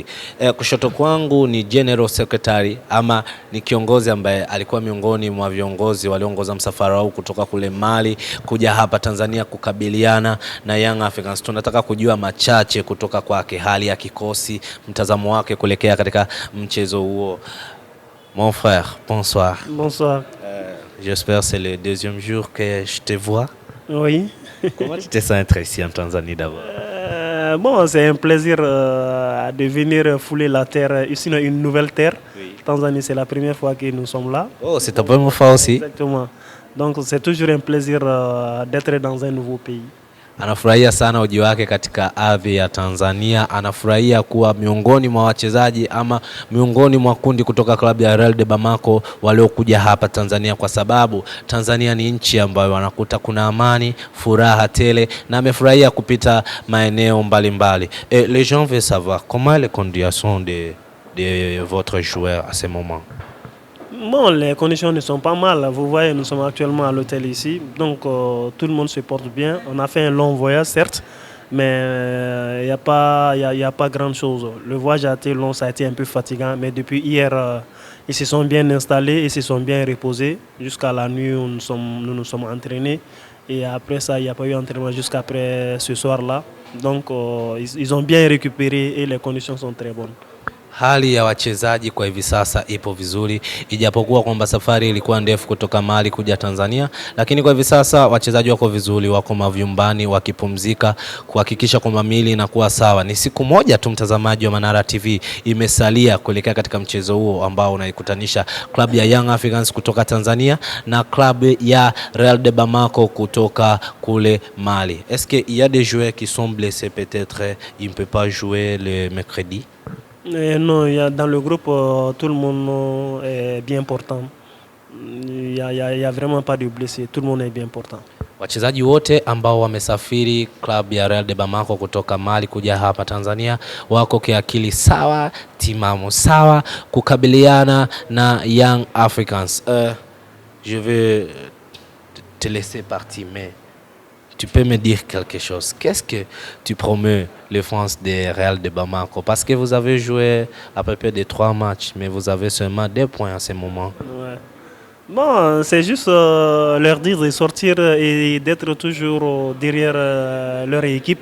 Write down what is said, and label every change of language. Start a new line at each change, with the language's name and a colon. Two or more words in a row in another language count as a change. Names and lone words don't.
Swahili: Kushoto kwangu ni
English: General Secretary
Swahili: ama ni kiongozi ambaye alikuwa miongoni mwa viongozi walioongoza msafara huu kutoka kule Mali kuja hapa Tanzania kukabiliana na Young Africans. Tunataka kujua machache kutoka kwake, hali ya kikosi, mtazamo wake kuelekea katika mchezo huo.
French: Mon frère, bonsoir. Bonsoir. J'espère que c'est le deuxième jour que je te vois. Oui. Comment tu te sens être ici en Tanzanie d'abord? Bon, c'est un plaisir de venir fouler la terre, ici une nouvelle terre. Oui. Tanzanie, c'est la première fois que nous sommes là. Oh, c'est ta première fois aussi? Exactement. Donc c'est toujours un plaisir d'être dans un nouveau pays.
Swahili: Anafurahia sana ujio wake katika ardhi ya Tanzania, anafurahia kuwa miongoni mwa wachezaji ama miongoni mwa kundi kutoka klabu ya Real de Bamako waliokuja hapa Tanzania, kwa sababu Tanzania ni nchi ambayo wanakuta kuna amani, furaha tele, na amefurahia kupita maeneo mbalimbali.
French: Les gens veulent savoir comment les conditions de votre joueur à ce moment. Bon, les conditions ne sont pas mal. Vous voyez, nous sommes actuellement à l'hôtel ici. Donc, tout le monde se porte bien. On a fait un long voyage, certes, mais il n'y a pas grand-chose. Le voyage a été long, ça a été un peu fatigant. Mais depuis hier, ils se sont bien installés, ils se sont bien reposés. Jusqu'à la nuit, nous nous sommes entraînés. Et après ça, il n'y a pas eu d'entraînement jusqu'après ce soir-là. Donc, ils ont bien récupéré et les conditions sont très bonnes.
Swahili: Hali ya wachezaji kwa hivi sasa ipo vizuri, ijapokuwa kwamba safari ilikuwa ndefu kutoka Mali kuja Tanzania, lakini kwa hivi sasa wachezaji wako vizuri, wako mavyumbani wakipumzika kuhakikisha kwamba mili inakuwa sawa. Ni siku moja tu, mtazamaji wa Manara TV, imesalia kuelekea katika mchezo huo ambao unaikutanisha klabu ya Young Africans kutoka Tanzania na klabu ya Real de Bamako kutoka kule Mali.
French: Est-ce qu'il y a des joueurs qui sont blessés, peut-être ils ne peuvent pas jouer le mercredi? Non, dans le groupe, tout le monde est bien portant. Il y a vraiment pas de blessés, tout le monde est bien portant.
Swahili: Wachezaji wote ambao wamesafiri klabu ya Real de Bamako kutoka Mali kuja hapa Tanzania wako kiakili sawa, timamu sawa kukabiliana na Young Africans.
French: Je vais te laisser partir, mais tu peux me dire quelque chose? Qu'est-ce que tu promets les fans de Real de Bamako? Parce que vous avez joué à peu près de 3 matchs, mais vous avez seulement 2 points à ce moment. Ouais. Bon, c'est juste leur dire de sortir et d'être toujours derrière leur équipe.